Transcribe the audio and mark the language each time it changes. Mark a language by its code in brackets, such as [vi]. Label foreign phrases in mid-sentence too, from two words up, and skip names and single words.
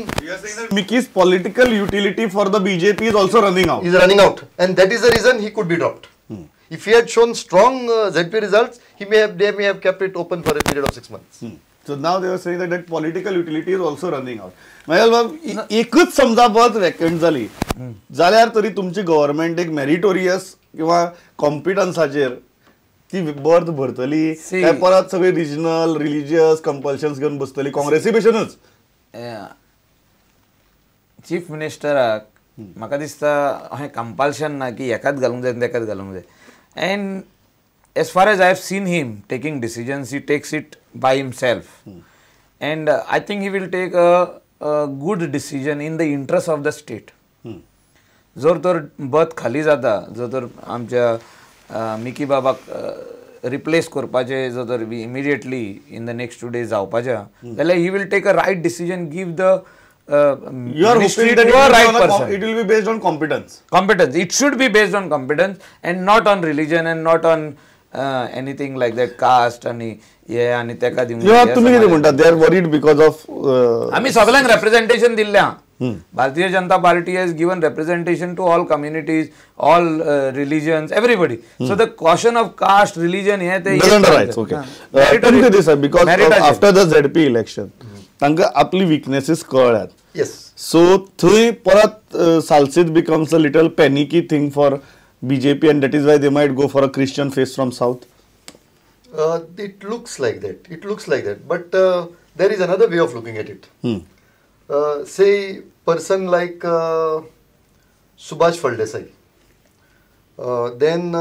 [en] You are saying that Mickey's political utility for the BJP is also running out. He is running out. And that is the reason he could be dropped. If he had shown strong ZP results, they may have kept it open for a period of 6 months. So now they were saying that political utility is also running out. [kok] Mayal Bab, एकच समजा बस वॅकंट जाली जाल्यार तरी तुमची गव्हर्नमेंट एक मेरिटोरियस किंवा कॉम्पिटन्साचेर ती बर्थ भरतली काय परत सगळे [en] regional religious compulsions [kok] घेऊन बसतली काँग्रेसी भशेनच चीफ मिनिस्टराक म्हाका दिसता अशें कंपल्शन ना की एकाच घालूंक जाय तेकाच घालूंक जाय [en] and as far as I have seen him taking decisions, he takes it by himself. And I think he will take a good decision in the interest of the state. [kok] जर तर बत खाली जाता जर तर आमच्या मिकी बाबाक रिप्लेस करपाचे जर तर [en] immediately in the next 2 days [kok] जावपाच्या जाल्यार [en] he will take a right decision, give the you are hoping that it will be based on competence. It should be based on competence and not on religion and not on anything like that, caste [kok] आणि हे आणि तेका दिवंक तुम्ही कितें म्हणटा [en] they are worried because of [kok] आमी सगळ्यांक representation दिल्ल्या [en] भारतीय जनता party has given representation to all communities, all religions, everybody. So the question of caste, religion [kok] हे ते [en] doesn't arise. Okay. [kok] तुमचे दिसा [en] because after the ZP election [kok] तांकां आपली weaknesses कळ्ळ्यात. [en] Yes. So [kok] थंय परत [en] Salsit becomes a little panicky thing for BJP and that is why they might go for a Christian face from south. It looks like that. But there is another way of looking at it. Say person like Subhash Faldesai, then